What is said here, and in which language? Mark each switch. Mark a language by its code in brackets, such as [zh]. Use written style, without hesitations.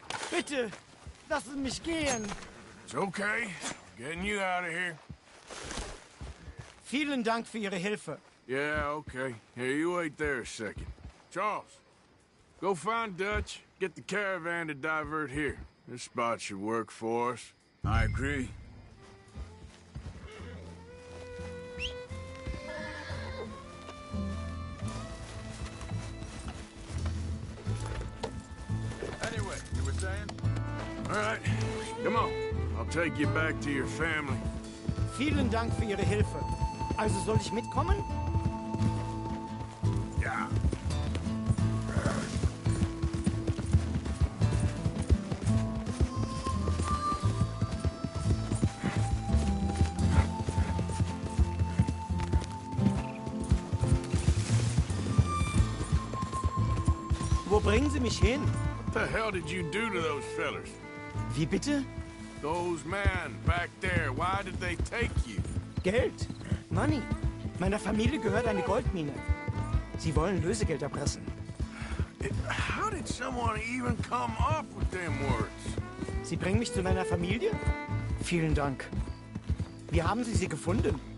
[de] Bitte, lassen mich gehen. [en] It's okay. Getting you out of here. [de] Vielen Dank für Ihre Hilfe. [en] Yeah, okay. Here, you wait there a second. Charles, go find Dutch. Get the caravan to divert here. This spot should work for us. I agree. Anyway, you were saying? All right, come on. I'll take you back to your family. [de] Vielen Dank für Ihre Hilfe. Also soll ich mitkommen? Ja. Wo bringen Sie mich hin? [en] What the hell did you do to those fellers? [de] Wie bitte? [en] Those men back there, why did they take you? [de] Geld. [en] Money. [de] Meiner Familie gehört eine Goldmine. Sie wollen Lösegeld erpressen. [en] How did someone even come up with them words? [de] Sie bringen mich zu meiner Familie? Vielen Dank. Wie haben Sie sie gefunden?